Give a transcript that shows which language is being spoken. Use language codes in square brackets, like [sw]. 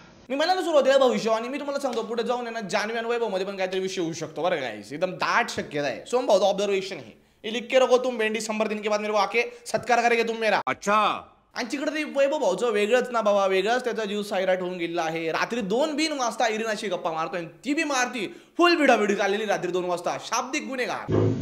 [mr] मी मला सुरुवातीला भविष्य आणि मी तुम्हाला सांगतो पुढे जाऊन ना जान्हवी आणि वैभव मध्ये पण काहीतरी विषय होऊ शकतो बरं काय. एकदम दाट शक्यता आहे. [hi] सोम भाऊ ऑब्झर्वेशन है, ये लिख के रखो तुम भेंडी 100 दिन के बाद मेरे को आके सत्कार करेंगे तुम मेरा. अच्छा. [mr] आणि तिकडे ते वैभव भाऊचं वेगळंच ना बाबा, वेगळाच त्याचा जीव सायराट होऊन गेलेला आहे. रात्री 2 वाजता इरिनाशी गप्पा मारतोय, ती बी मारती. फुल भिडाभिडी चाललेली रात्री 2 वाजता. शाब्दिक गुन्हेगार.